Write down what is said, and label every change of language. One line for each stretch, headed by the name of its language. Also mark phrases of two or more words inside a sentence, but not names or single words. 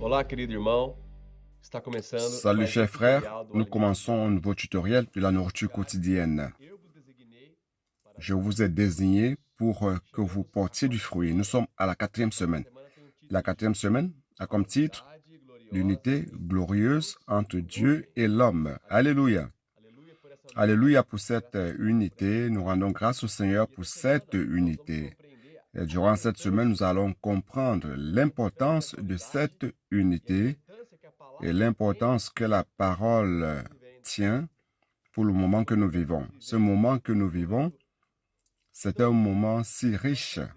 Portuguese: querido irmão. Está começando
French: Salut
Portuguese: mais um
French: chers frères,
Portuguese: tutorial do
French: nous
Portuguese: Alimento
French: commençons un
Portuguese: Diário.
French: nouveau tutoriel de la nourriture quotidienne.
Portuguese: Eu vos designei para
French: Je
Portuguese: dar
French: vous ai désigné pour que vous
Portuguese: Chegamos à
French: portiez du
Portuguese: quarta
French: fruit. Nous
Portuguese: semana.
French: sommes à la quatrième
Portuguese: Essa
French: semaine.
Portuguese: semana tem um título
French: La quatrième semaine a comme titre
Portuguese: Unidade gloriosa
French: l'unité
Portuguese: entre
French: glorieuse
Portuguese: Deus
French: entre
Portuguese: e o
French: Dieu
Portuguese: homem.
French: et l'homme. Alléluia.
Portuguese: Aleluia por essa unidade.
French: Alléluia pour cette
Portuguese: Graças a Deus por
French: unité.
Portuguese: essa
French: Nous rendons grâce au Seigneur
Portuguese: E
French: pour
Portuguese: essa semana
French: cette
Portuguese: nós vamos
French: unité.
Portuguese: compreender
French: Et
Portuguese: a
French: durant cette semaine, nous
Portuguese: importância
French: allons comprendre l'importance de cette
Portuguese: e a
French: unité
Portuguese: importância que a
French: et
Portuguese: palavra
French: l'importance que la parole tient pour le moment que nous vivons. Ce moment que nous vivons, c'est un moment si riche.